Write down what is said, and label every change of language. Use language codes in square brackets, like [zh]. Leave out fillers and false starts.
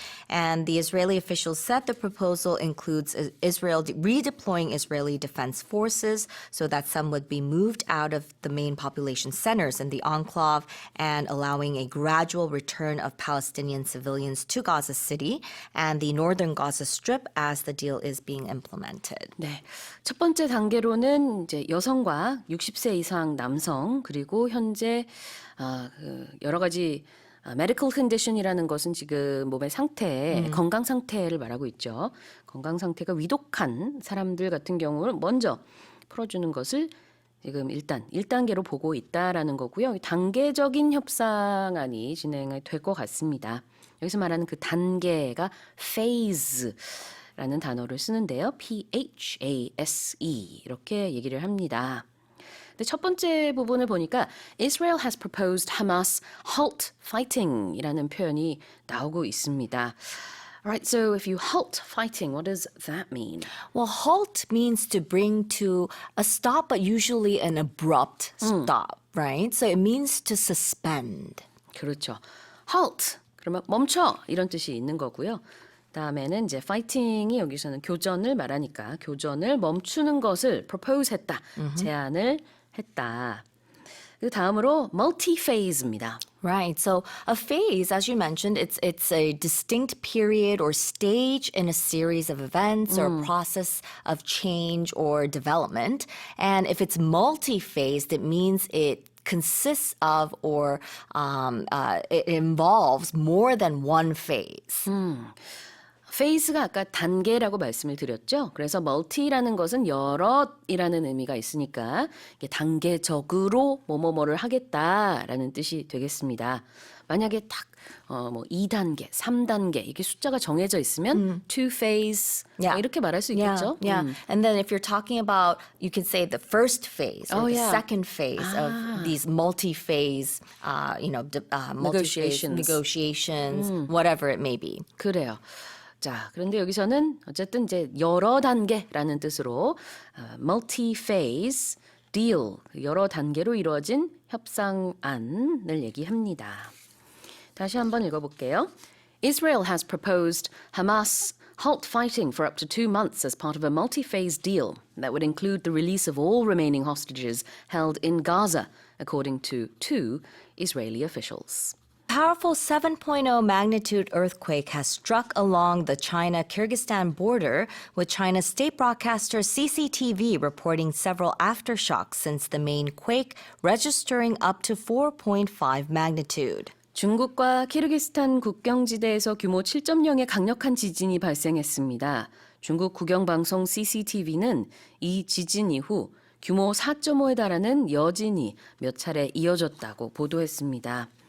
[en] And the Israeli officials said the proposal includes Israel redeploying Israeli defense forces so that some would be moved out of the main population centers in the enclave and allowing a gradual return of Palestinian civilians to Gaza City and the northern Gaza Strip as the deal is being implemented. [ko] 네, 첫 번째 단계로는 이제 여성과 60세 이상 남성 그리고 현재 여러 가지 [en] medical condition [ko] 이라는 것은 지금 몸의 상태, 건강 상태를 말하고 있죠. 건강 상태가 위독한 사람들 같은 경우는 먼저 풀어주는 것을 지금 일단 1단계로 보고 있다라는 거고요. 단계적인 협상안이 진행이 될 것 같습니다. 여기서 말하는 그 단계가 phase라는 단어를 쓰는데요. PHASE 이렇게 얘기를 합니다. 근데 첫 번째 부분을 보니까 [en] Israel has proposed Hamas halt fighting [ko] 이라는 표현이 나오고 있습니다. [en] Right, so if you halt fighting, what does that mean? Well, halt means to bring to a stop, but usually an abrupt stop, right? So it means to suspend. [ko] 그렇죠. halt, 그러면 멈춰 이런 뜻이 있는 거고요. 다음에는 이제 fighting이 여기서는 교전을 말하니까 교전을 멈추는 것을 propose 했다, 제안을 했다. 그 다음으로 multi-phase입니다. Right. [en] So a phase, as you mentioned, it's a distinct period or stage in a series of events or process of change or development. And if it's multi-phased, it means it consists of or it involves more than one phase. [ko] phase가 아까 단계라고 말씀을 드렸죠. 그래서 multi라는 것은 여럿이라는 의미가 있으니까 이게 단계적으로 뭐뭐뭐를 하겠다라는 뜻이 되겠습니다. 만약에 딱 뭐 2단계, 3단계 이게 숫자가 정해져 있으면 [en] two phase Yeah. [ko] 뭐 이렇게 말할 수 있겠죠. [en] Yeah. And then if you're talking about, you can say the first phase or Oh, the yeah. second phase of these multi-phase, multi-phase negotiations, whatever it may be. [ko] 그래요. 자, 그런데 여기서는 어쨌든 이제 여러 단계라는 뜻으로 [en] multi-phase deal, [ko] 여러 단계로 이루어진 협상안을 얘기합니다. 다시 한번 읽어볼게요. [en] Israel has proposed Hamas halt fighting for up to 2 months as part of a multi-phase deal that would include the release of all remaining hostages held in Gaza, according to 2 Israeli officials. Powerful 7.0 magnitude earthquake has struck along the China-Kyrgyzstan border, with China's state broadcaster CCTV reporting several aftershocks since the main quake, registering up to 4.5 magnitude. [ko] 중국과 키르기스탄 국경지대에서 규모 7.0의 강력한 지진이 발생했습니다. 중국 국영방송 CCTV는 이 지진 이후 규모 4.5에 달하는 여진이 몇 차례 이어졌다고 보도했습니다.